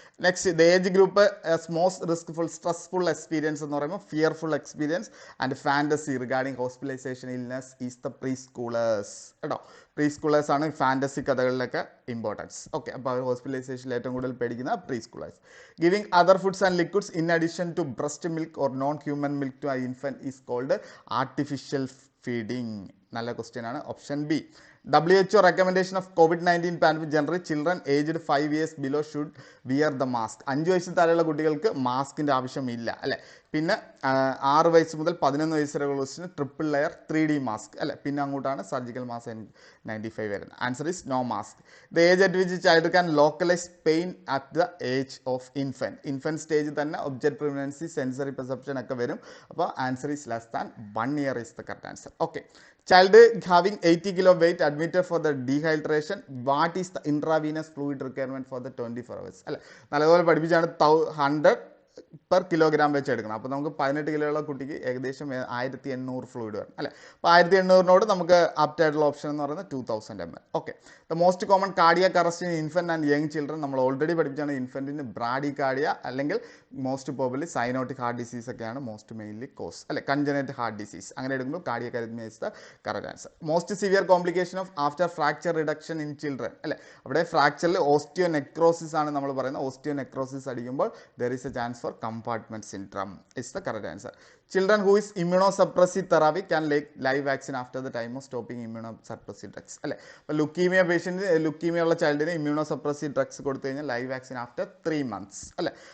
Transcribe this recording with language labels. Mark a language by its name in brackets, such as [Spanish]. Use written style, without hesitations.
[English] next, the age group most riskful stressful experience [Malayalam] എന്ന് പറയുമ്പോൾ [English] Fearful experience and fantasy regarding hospitalization illness is the preschoolers കേട്ടോ. [Malayalam] Pre schoolers ആണ് fantasy കഥകളിലൊക്കെ importance. Okay, അപ്പോൾ അവർ ഹോസ്പിറ്റലൈസേഷനിൽ ഏറ്റവും കൂടുതൽ പേടിക്കുന്ന pre schoolers. [English] Giving other foods and liquids in addition to breast milk or non human milk to infant is called artificial feeding. [Malayalam] നല്ല question ആണ്. Option B. [English] WHO recommendation of COVID-19 pandemic generally children aged 5 years below should wear the mask. [Malayalam] 5 വയസ്സിൽ താഴെയുള്ള കുട്ടികൾക്ക് മാസ്കിൻ്റെ ആവശ്യമില്ല അല്ലേ. പിന്നെ 6 വയസ്സ് മുതൽ 11 വയസ്സ് വരെയുള്ള ട്രിപ്പിൾ ലെയർ 3D മാസ്ക് അല്ലേ. പിന്നെ അങ്ങോട്ടാണ് സർജിക്കൽ മാസ്ക് N95 വരുന്നത്. [English] Answer is no mask. The age at which child can localize pain at the age of infant [Malayalam] സ്റ്റേജിൽ തന്നെ [English] object permanence, sensory perception [Malayalam] ഒക്കെ വരും. [English] അപ്പോൾ answer is less than 1 year is the correct answer. Okay, child having 80 kilo weight admitted for the dehydration. What is the intravenous fluid requirement for the 24 hours അല്ലെ. [Malayalam] നല്ലപോലെ പഠിപ്പിച്ചാണ്. [English] 100 per kilogram [Malayalam] വെച്ച് എടുക്കണം. അപ്പോൾ നമുക്ക് 18 കിലോയുള്ള കുട്ടിക്ക് ഏകദേശം 1800 ഫ്ലൂയിഡ് വരണം അല്ലേ. അപ്പോൾ 1800നോട് നമുക്ക് ആപ്റ്റ് ആയിട്ടുള്ള ഓപ്ഷൻ എന്ന് പറയുന്നത് 2000 ml. [English] okay, the most common cardiac arrest in infant and young children [Malayalam] നമ്മൾ ഓൾറെഡി പഠിപ്പിച്ചാണ്. ഇൻഫന്റിന് ബ്രാഡികാർഡിയ അല്ലെങ്കിൽ most probably cyanotic heart disease ഒക്കെയാണ് മോസ്റ്റ് മെയിൻലി കോസ് അല്ലെ. [English] congenital heart disease [Malayalam] അങ്ങനെ എടുക്കുമ്പോൾ [English] Cardiac arrhythmia is the correct answer. Most severe complication of after fracture reduction in children അല്ലെ. [Malayalam] അവിടെ ഫ്രാക്ചറിൽ ഓസ്റ്റിയോനെക്രോസിസ് ആണ് നമ്മൾ പറയുന്നത്. [English] Osteonecrosis അടിക്കുമ്പോൾ there is a chance for compartment syndrome is the correct answer. Children who is immunosuppressive therapy can take live vaccine after the time of stopping immunosuppressive drugs അല്ലേ. [Malayalam] അപ്പോൾ leukaemia patient, leukaemia ഉള്ള ചൈൽഡിന് immunosuppressive drugs കൊടുത്തു കഴിഞ്ഞാൽ live vaccine [English] after 3 months [Malayalam] അല്ലേ.